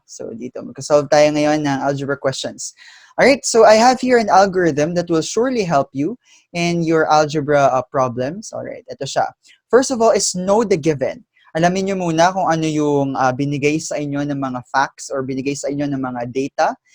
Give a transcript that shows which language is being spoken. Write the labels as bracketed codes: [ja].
[tl] So dito, magkasolve tayo ngayon ng algebra questions. [en] Alright, so I have here an algorithm that will surely help you in your algebra problems. Alright, [tl] ito siya. [en] First of all is know the given. [tl] Alamin nyo muna kung ano yung binigay sa inyo ng mga facts or binigay sa inyo ng mga data.